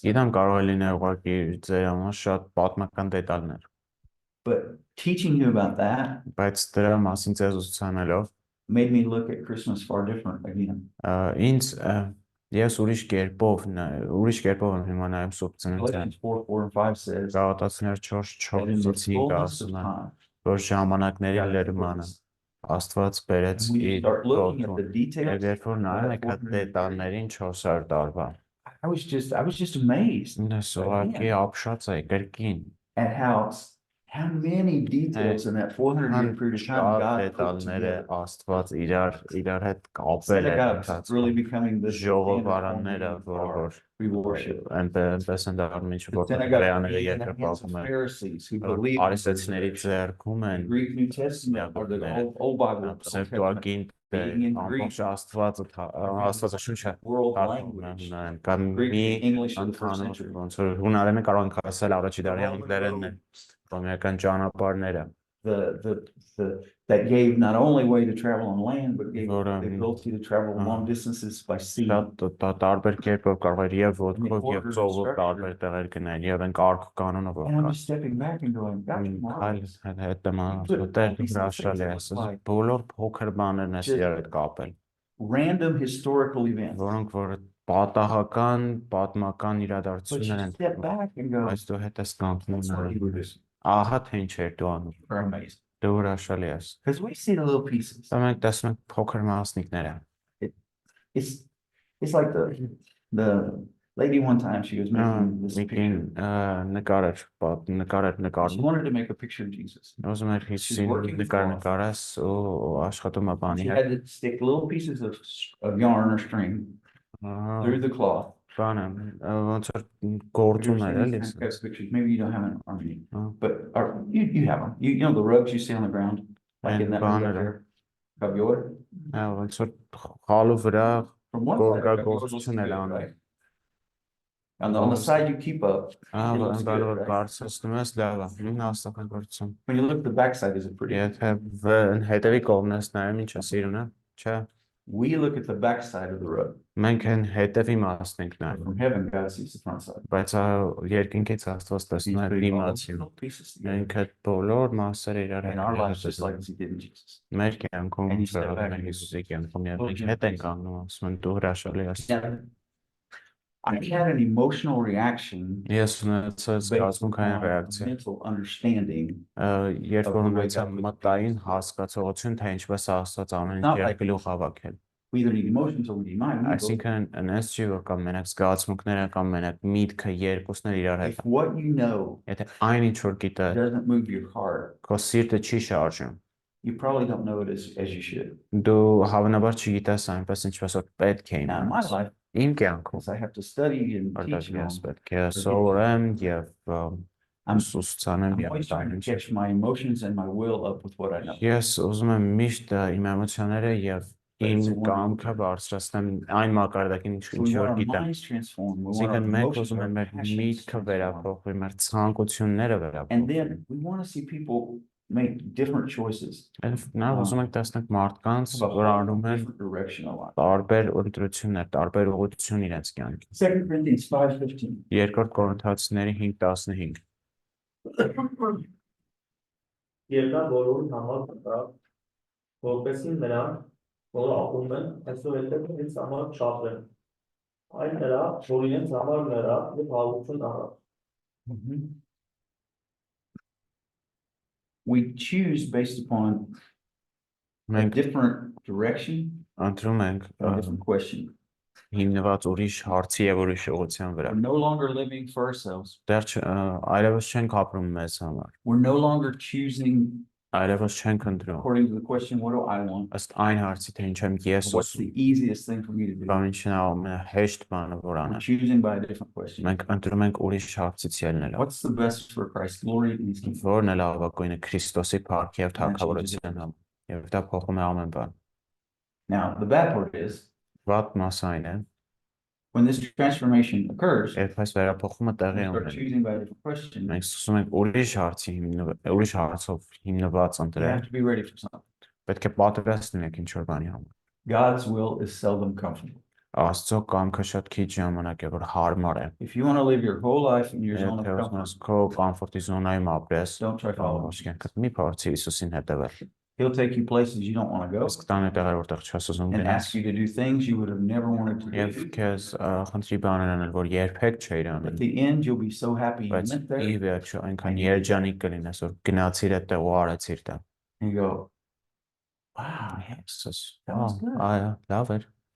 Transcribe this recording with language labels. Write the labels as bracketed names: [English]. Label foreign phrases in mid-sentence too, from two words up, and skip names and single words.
[Armenian] Իդան կարող է լինել ուղղակի ձեր համար շատ պատմական դետալներ, [English] But teaching you about that [Armenian] բայց դրա մասին ձեզ ուսուցանելով [English] made me look at Christmas far different again. [Armenian] ինձ ես ուրիշ կերպով եմ հիմա նայում Սուրբ Ծննդյան։ [English] Galatians 4, 4 and 5 says [Armenian] Գաղատացիներ 4:4-5 ասում են, որ ժամանակների լրմանը Աստված բերեց իր օդում։ Եվ երբ որ նայում եք այդ դետալներին 400 տարվա, [English] I was just amazed [Armenian] ինձ ուղղակի ապշած է կրկին։ [English] at how many details in that 400-year period of time God put [Armenian] դետալները [English] together. [Armenian] Աստված իրար հետ կապել է [English] Synagogues really becoming the [Armenian] ժողովարանները, որ [English] we worship. [Armenian] այնպես են դառնում ինչ [English] The [Armenian] որ [English] synagogue [Armenian] հրեաները [English] in the hands of [Armenian] երկրպագում են, [English] Pharisees who believed in [Armenian] արիստացիների ձեռքում [English] the [Armenian] են [English] Greek New Testament or the old Bible, the Old Testament, [Armenian] Սեպտուագինտ [English] being in Greek, [Armenian] ամբողջ Աստվածաշունչը [English] world [Armenian] թարգում [English] language. [Armenian] են, կամ [English] Greek, [Armenian] մի [English] English of the first [Armenian] ընդհանուր [English] century. [Armenian] ոնց որ հունարենը կարող ենք ասել առաջի դարի անգլերենն է, ռոմեական ճանապարհները, [English] That gave not only way to travel on land, but gave the ability to travel long distances by sea. [Armenian] տարբեր կերպով կարող էր եւ ոտքով եւ ծովով տարբեր տեղեր գնալ եւ այն կարգ կանոնով [English] And I'm just stepping back and going, that's marvelous. [Armenian] բոլոր փոքր բաներն ես իրար հետ կապել, [English] Random historical events. [Armenian] որոնք որ պատահական, պատմական [English] But [Armenian] իրադարձություններ [English] you [Armenian] են, [English] step back and go, [Armenian] բայց դու հետ ես կանգնում [English] that's what you were doing. [Armenian] ահա թե ինչ էր դու անում, [English] Are amazing. [Armenian] դու հրաշալի ես, [English] Because we see the little pieces. [Armenian] դա մենք տեսնում ենք փոքր մասնիկները, [English] It's like the lady one time, she was making this picture. She wanted to make a picture of Jesus. [Armenian] ուզում էր Հիսուսին նկարես ու աշխատում է բանի [English] She [Armenian] հետ, [English] had to stick little pieces of yarn or string through the cloth. [Armenian] բանը ոնց որ գործում էր էլի, [English] Pictures. Maybe you don't have an army, Oh. but you have them. You know the rugs you see on the ground, like in that room up there. Kabyor. [Armenian] ոնց որ խալու վրա [English] From one side, [Armenian] Gorga [English] you're supposed to [Armenian] գործություն [English] be [Armenian] էր [English] good, [Armenian] անում, [English] right? On the side you keep up. It looks good, [Armenian] որ [English] right? [Armenian] բարձրացնում ես լավ է, նույն աստղագործություն, [English] When you look at the backside, is it pretty? [Armenian] եթե հետևի կողմն ես նայում ինչ է սիրուն է, չէ, [English] We look at the backside of the rug. [Armenian] մենք են հետևի մասն ենք նայում, [English] From heaven, God sees the front side. [Armenian] բայց երկինքից Աստված տեսնում է դիմացին, մենք այդ բոլոր մասերը իրար [English] In our lives, just like he did in Jesus. [Armenian] մեր կյանքում [English] And you step back [Armenian] մեր [English] and you [Armenian] Հիսուսի [English] go, [Armenian] կյանքում եւ [English] "Oh, [Armenian] մենք [English] yeah, [Armenian] հետ ենք [English] please." [Armenian] անում, ասում են դու հրաշալի ես, [English] Now, I had an emotional reaction [Armenian] ես ունեցա [English] based [Armenian] զգացմունքային [English] on [Armenian] ռեակցիա, [English] mental understanding. [Armenian] երբ որ ունեցա մտային հասկացողություն, թե ինչպես է Աստված ամեն ինչ իր գլուխ հավաքել, [English] We either need emotions or we need mind. [Armenian] այսինքն այնպես չի որ կամ մենակ զգացմունքները կամ մենակ միտքը երկուսն էլ իրար հետ, [English] If what you know [Armenian] եթե այն ինչ որ գիտես [English] doesn't move your heart, [Armenian] քո սիրտը չի շարժում, [English] you probably don't know it as you should. [Armenian] դու հավանաբար չգիտես այնպես ինչպես որ պետք է [English] Now, in my [Armenian] իմանաս, [English] life, [Armenian] իմ կյանքում [English] as I have to study and teach [Armenian] ես [English] on, [Armenian] պետք է սովորեմ եւ [English] I'm [Armenian] ուսուցանեմ [English] I'm [Armenian] եւ [English] always trying to catch my emotions and my will up with what I know. [Armenian] ես ուզում եմ միշտ իմ էմոցիաները եւ իմ կամքը բարձրացնեմ այն մակարդակին ինչ [English] So we [Armenian] որ [English] want our [Armenian] գիտեմ, [English] minds transformed. We want [Armenian] այսինքն [English] our [Armenian] մենք [English] emotions, [Armenian] ուզում [English] our [Armenian] ենք մեր [English] passions [Armenian] միտքը [English] transformed. [Armenian] վերափոխվի, մեր ցանկությունները [English] And [Armenian] վերափոխվի, [English] then we want to see people make different choices. [Armenian] Նաև ուզում ենք տեսնել մարդկանց, [English] Have a [Armenian] որ [English] whole [Armenian] անում են [English] different direction a lot. [Armenian] տարբեր ընտրություններ, տարբեր ուղղություն իրենց կյանքի։ [English] 2 Corinthians 5:15. [Armenian] Երկրորդ Կորինթացիների 5:15 Եվ նա բոլորին համար կտավ, որպեսզի նրանք, որ ապրում են, այսուհետև իրենց համար չապրեն։ Այն նրա, որ իրենց համար նրա և հարություն առավ։ [English] We choose based upon a [Armenian] Մենք [English] different direction, [Armenian] ընտրում ենք [English] a different question. [Armenian] հիմնված ուրիշ հարցի եւ ուրիշ ուղղության վրա։ [English] We're no longer living for ourselves. [Armenian] Դեռ այլևս չենք ապրում մեզ համար։ [English] We're no longer choosing [Armenian] այլևս չենք ընտրում [English] according to the question, what do I want? [Armenian] ըստ այն հարցի թե ինչ եմ ես [English] What's [Armenian] ուզում [English] the easiest thing for me to do? [Armenian] կամ ինչն է ամենահեշտ բանը որ [English] We're [Armenian] անեմ [English] choosing by a different question. [Armenian] մենք ընտրում ենք ուրիշ հարցից ելնելով [English] What's the best for Christ's glory and His kingdom? [Armenian] որն է լավագույնը Քրիստոսի փառքի եւ թագավորության համար եւ դա փոխում է ամեն բան [English] Now, the bad part is, [Armenian] վատ մասը այն է [English] when this transformation occurs, [Armenian] երբ այս վերափոխումը [English] we [Armenian] տեղի [English] start [Armenian] ունի [English] choosing by a different question. [Armenian] մենք սկսում ենք ուրիշ հարցով հիմնված [English] You [Armenian] ընտրել [English] have to be ready for something. [Armenian] պետք է պատրաստ լինեք ինչ որ բանի համար [English] God's will is seldom comfortable. [Armenian] Աստծո կամքը շատ քիչ ժամանակ է որ հարմար է [English] If you want to live your whole life in your zone of [Armenian] Եթե [English] comfort, [Armenian] ուզում քո կոմֆորտի զոնայում ապրես [English] don't try following him. [Armenian] մի փորձի Հիսուսին հետևել [English] He'll take you places you don't want to go [Armenian] իսկ տանը տեղեր որտեղ չես ուզում [English] and [Armenian] գնաս [English] ask you to do things you would have never wanted to [Armenian] Եվ [English] do. [Armenian] քեզ խնդրի բաներ անել որ երբեք չէիր [English] At [Armenian] անել [English] the end, you'll be so happy you [Armenian] բայց [English] went there, [Armenian] ի վերջո այնքան երջանիկ կլինես որ գնացիր այդտեղ ու արեցիր դա [English] and you go, wow, [Armenian] Հիսուս [English] that was good. [Armenian] այո լավ էր